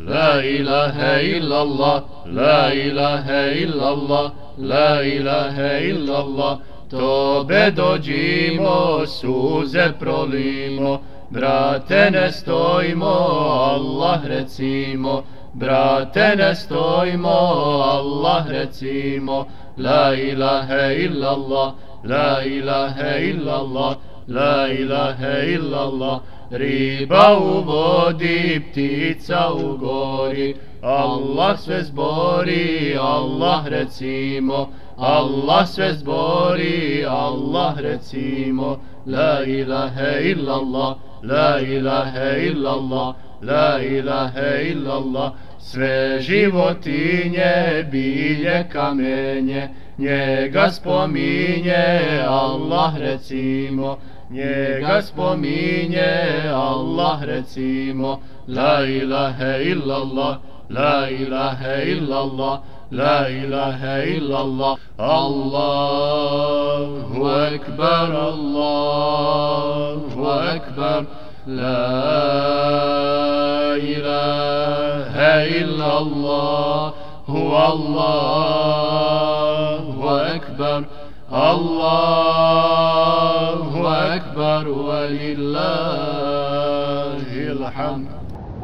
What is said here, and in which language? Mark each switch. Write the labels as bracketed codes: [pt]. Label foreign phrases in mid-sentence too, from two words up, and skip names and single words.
[ar] لا إله إلا الله لا إله إلا الله لا إله إلا الله. [bs] Tobe dođimo, suze prolimo, brate ne stojimo, Allah recimo, brate ne stojimo, Allah recimo. [ar] لا إله إلا الله، لا إله إلا الله، لا إله إلا الله. [bs] Riba u vodi, ptica u gori, Allah sve zbori, Allah recimo, Allah sve zbori, Allah recimo. [ar] لا إله إلا الله، لا إله إلا الله، لا إله إلا الله. [bs] Sve životinje, bilje, kamenje, njega spominje, Allah recimo, njega spominje, Allah recimo. [ar] لا إله إلا الله، لا إله إلا الله، لا إله إلا الله. الله أكبر، الله أكبر. لا إله إلا الله، الله أكبر، الله أكبر، ولله الحمد.